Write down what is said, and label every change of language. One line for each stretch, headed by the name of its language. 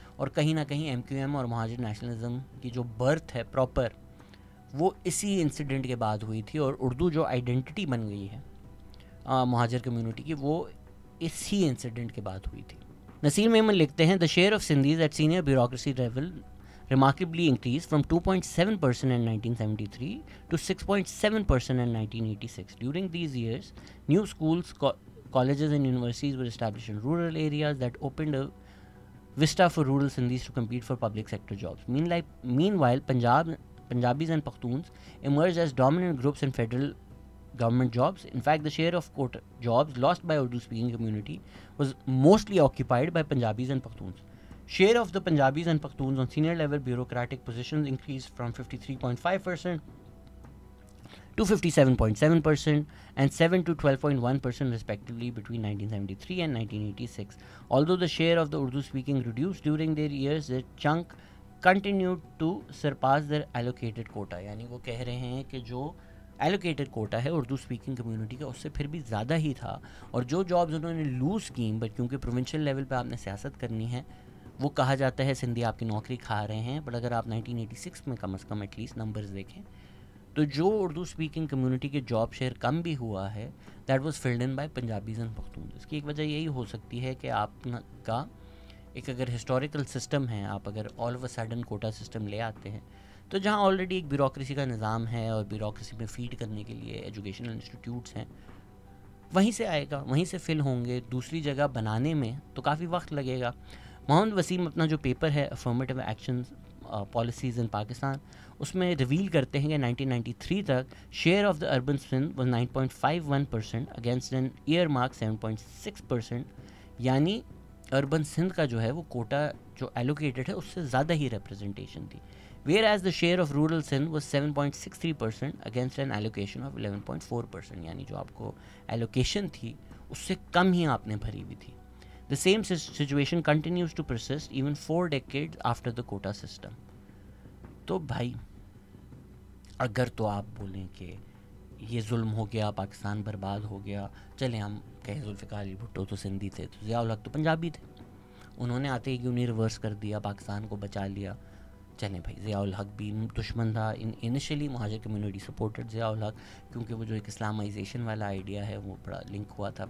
Urdu: اور کہیں نہ کہیں ایم کیو ایم اور مہاجر نیشنلزم کی جو برتھ ہے پراپر وہ اسی انسیڈنٹ کے بعد ہوئی تھی, اور اردو جو آئیڈینٹی بن گئی ہے مہاجر کمیونٹی کی وہ اسی انسیڈنٹ کے بعد ہوئی تھی. نصیر میمن لکھتے ہیں,
English: The share of Sindhis at senior bureaucracy level remarkably increased from 2.7% in 1973 to 6.7% in 1986. During these years, new schools, colleges and universities were established in rural areas that opened a vista for rural Sindhis to compete for public sector jobs. Meanwhile, Punjabis and Pakhtuns emerged as dominant groups in federal government jobs. In fact, the share of quota jobs lost by Urdu-speaking community was mostly occupied by Punjabis and Pakhtuns. Share of the Punjabis and Pakhtuns on senior level bureaucratic positions increased from 53.5% to 57.7% and 7 to 12.1% respectively between 1973 and 1986. Although the share of the Urdu-speaking reduced during their years, their chunk continued to surpass their allocated quota.
Urdu: یعنی وہ کہہ رہے ہیں کہ جو allocated quota ہے Urdu speaking community کا اس سے پھر بھی زیادہ ہی تھا, اور جو جابز انہوں نے لوز کیں, بٹ کیونکہ پروونشل لیول پہ آپ نے سیاست کرنی ہے وہ کہا جاتا ہے سندھی آپ کی نوکری کھا رہے ہیں، بٹ اگر آپ 1986 میں کم از کم ایٹ لیسٹ نمبرز دیکھیں تو جو اردو اسپیکنگ کمیونٹی کے جاب شیئر کم بھی ہوا ہے
English: That was filled in by Punjabis and Pakhtuns.
Urdu: اس کی ایک وجہ یہی ہو سکتی ہے کہ آپ کا ایک اگر ہسٹوریکل سسٹم ہے، آپ اگر
English: all of a sudden
Urdu: quota system لے آتے ہیں تو جہاں آلریڈی ایک بیوروکریسی کا نظام ہے اور بیوروکریسی میں فیڈ کرنے کے لیے ایجوکیشنل انسٹیٹیوٹس ہیں، وہیں سے آئے گا، وہیں سے فل ہوں گے. دوسری جگہ بنانے میں تو کافی وقت لگے گا. محمد وسیم اپنا جو پیپر ہے افرمیٹیو ایکشنز پالیسیز ان پاکستان، اس میں ریویل کرتے ہیں کہ 1993 تک
English: Share of the urban Sindh was 9.51% against an earmark 7.6%.
Urdu: یعنی اربن سندھ کا جو ہے وہ کوٹا جو ایلوکیٹڈ ہے اس سے زیادہ ہی ریپرزنٹیشن تھی.
English: whereas the share of rural Sindh was 7.63% against an allocation of 11.4%.
Urdu: یعنی جو آپ کو ایلوکیشن تھی اس سے کم ہی آپ نے بھری ہوئی تھی.
English: The same situation continues to persist even 4 decades after the quota system.
Urdu: تو بھائی اگر تو آپ بولیں کہ یہ ظلم ہو گیا، پاکستان برباد ہو گیا، چلیں ہم کہیں ذوالفقار علی بھٹو تو سندھی تھے، تو ضیاء الحق تو پنجابی تھے، انہوں نے آتے ہی کیوں نہیں ریورس کر دیا، پاکستان کو بچا لیا. چلیں بھائی ضیاء الحق بھی دشمن تھا، انیشلی مہاجر کمیونٹی سپورٹڈ ضیاء الحق کیونکہ وہ جو ایک اسلامائزیشن والا آئیڈیا ہے وہ بڑا لنک ہوا تھا.